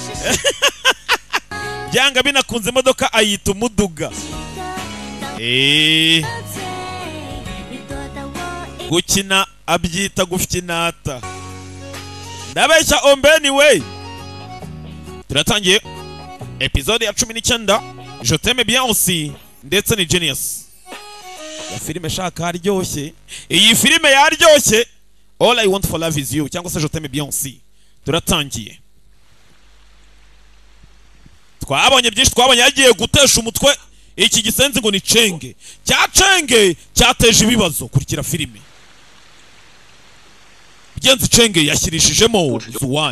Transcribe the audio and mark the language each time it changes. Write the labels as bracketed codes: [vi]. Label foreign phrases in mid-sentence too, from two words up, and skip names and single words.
[rw] Byanga binakunze imodoka ayita umuduga. Gukina abyita gufyinata. Ndabeshya Ombeni we. Turatangiye episode ya 19, [fr] Je t'aime bien aussi, [rw] ndetse ni Genius. Ya filime shaka haryoshye, iyi filime yaryoshye. [en] All I want for love is you, [rw] cyangwa se [fr] Je t'aime bien aussi. [rw] Turatangiye. Twabonye byinshi, twabonye yagiye gutesha umutwe iki gisenzi ngo ni Cenge. Cya Cenge cyateje ibibazo. Kurikira filime. Bigenzi Cenge yashirishijemo Zuwani.